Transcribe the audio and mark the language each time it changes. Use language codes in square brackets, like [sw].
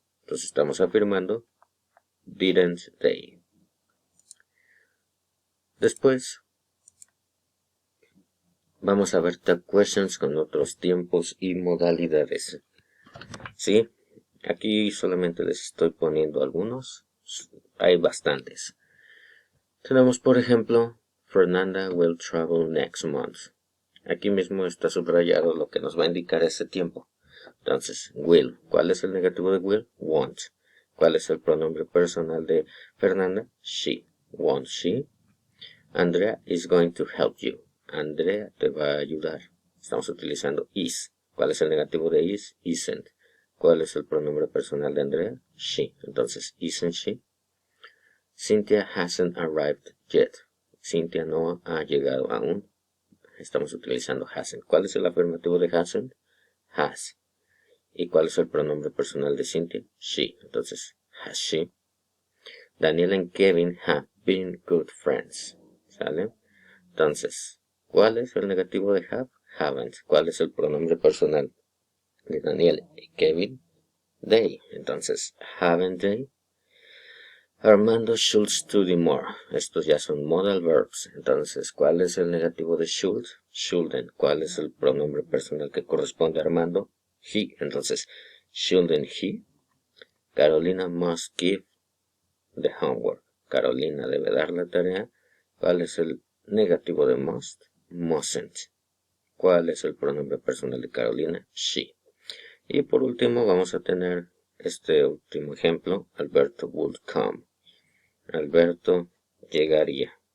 [es] Entonces estamos afirmando [en] didn't they. [es] Después vamos a ver [en] the questions [es] con otros tiempos y modalidades. ¿Sí? Aquí solamente les estoy poniendo algunos. Hay bastantes. Tenemos, por ejemplo, [en] Fernanda will travel next month. [es] Aquí mismo está subrayado lo que nos va a indicar ese tiempo. Entonces, will. ¿Cuál es el negativo de will? Won't. ¿Cuál es el pronombre personal de Fernanda? [en] She. Won't she? Andrea is going to help you. [es] Andrea te va a ayudar. Estamos utilizando is. ¿Cuál es el negativo de is? Isn't. ¿Cuál es el pronombre personal de Andrea? [en] She. Entonces, isn't she? Cynthia hasn't arrived yet. [es] Cynthia no ha llegado aún. Estamos utilizando hasn't. ¿Cuál es el afirmativo de hasn't? Has. ¿Y cuál es el pronombre personal de Cynthia? [en] She. Entonces, has she? Daniel and Kevin have been good friends. [es] ¿Sale? Entonces, ¿cuál es el negativo de have? Haven't. ¿Cuál es el pronombre personal de Daniel y Kevin? [en] They. Entonces, haven't they? Armando should study more. [es] Estos ya son modal verbs. Entonces, ¿cuál es el negativo de should? Shouldn't. ¿Cuál es el pronombre personal que corresponde a Armando? [en] He. Entonces, shouldn't he? Carolina must give the homework. [es] Carolina debe dar la tarea. ¿Cuál es el negativo de must? Mustn't. ¿Cuál es el pronombre personal de Carolina? She. Y por último vamos a tener este último ejemplo. [en] Alberto would come. [es] Alberto llegaría.